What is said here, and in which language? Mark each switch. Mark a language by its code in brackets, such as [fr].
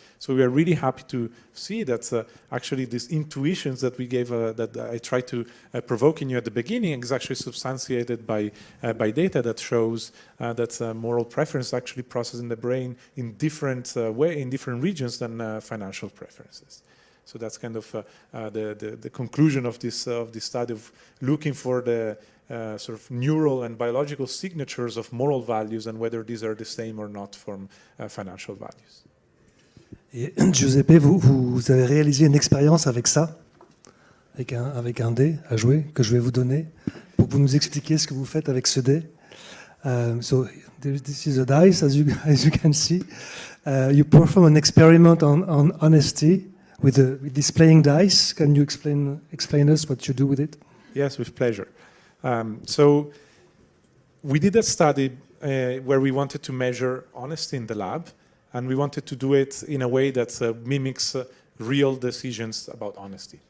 [en] So we are really happy to see that actually these intuitions that we gave, that I tried to provoke in you at the beginning, is actually substantiated by data that shows that moral preference actually processed in the brain in different in different regions than financial preferences. So that's kind of the conclusion of this study of looking for the sort of neural and biological signatures of moral values and whether these are the same or not from financial values. [fr] Et Giuseppe, vous avez réalisé une expérience avec ça, avec un dé à jouer que je vais vous donner pour que vous nous expliquiez ce que vous faites avec ce dé. [en] So this is a dice, as you can see. You perform an experiment on honesty with this playing dice. Can you explain us what you do with it? Yes, with pleasure. So we did a study where we wanted to measure honesty in the lab, and we wanted to do it in a way that mimics real decisions about honesty.